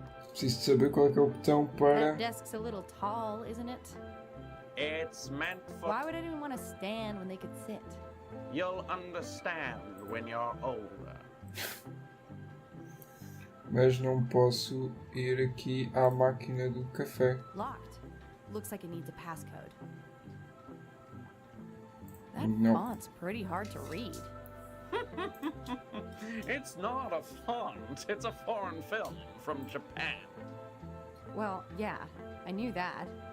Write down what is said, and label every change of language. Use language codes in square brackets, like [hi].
[pt] Preciso de saber qual é que é o botão para. [en] That desk's a little tall, isn't it? It's meant for... Why would anyone want to stand when they could sit? You'll understand when you're older. [pt] Mas não posso ir aqui à máquina do café. [en] Locked. Looks like it needs a passcode. That No. font's pretty hard to read. It's not a font, it's a foreign film from Japan. Well, yeah, I knew that.